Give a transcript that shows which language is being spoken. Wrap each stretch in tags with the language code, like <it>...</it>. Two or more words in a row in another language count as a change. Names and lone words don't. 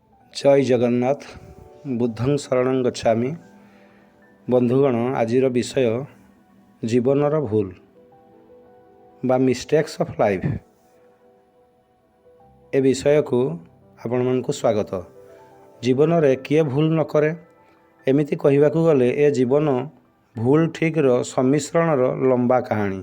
<sa>जय जगन्नाथ। बुद्धं शरणं गच्छामि।</sa> <or>ବନ୍ଧୁଗଣ, ଆଜିର ବିଷୟ ଜୀବନର ଭୁଲ ବା</or> <en>mistakes of life.</en> <or>ଏ ବିଷୟ କୁ ଆପଣ ମାନଙ୍କୁ ସ୍ୱାଗତ। ଜୀବନ ରେ କିଏ ଭୁଲ ନ କରେ ଏମିତି କହିବାକୁ ଗଲେ ଏ ଜୀବନ ଭୁଲ ଠିକ ର ସମ୍ମିଶ୍ରଣର ଲମ୍ବା କାହାଣୀ।</or>